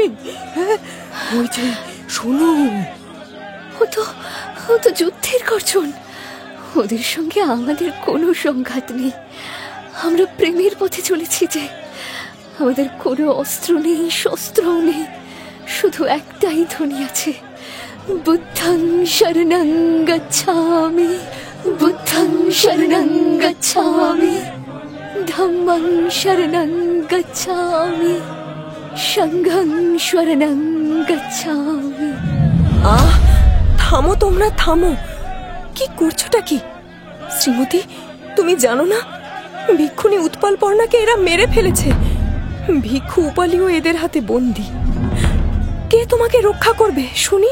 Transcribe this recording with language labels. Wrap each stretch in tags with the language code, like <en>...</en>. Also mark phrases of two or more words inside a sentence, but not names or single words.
<bn>হ্যাঁ, ওই যে শোনো, ও তো যুদ্ধের গর্জন। ওদের সঙ্গে আমাদের কোনো সংঘাত নেই। আমরা প্রেমের পথে চলেছি যে, আমাদের কোনো অস্ত্র নেই, শস্ত্রও নেই, শুধু একটাই ধ্বনি আছে,</bn> <pi>বুদ্ধং শরণং গচ্ছামি, বুদ্ধং শরণং গচ্ছামি, ধম্মং শরণং গচ্ছামি, সংঘং শরণং গচ্ছামি।</pi> <bn>থামো তোমরা, থামো। কি করছোটা কি? শ্রীমতী, তুমি জানো না ভিক্ষুণী উৎপলপর্ণাকে এরা মেরে ফেলেছে। ভিক্ষু উপালিও এদের হাতে বন্দী। কে তোমাকে রক্ষা করবে শুনি?</bn>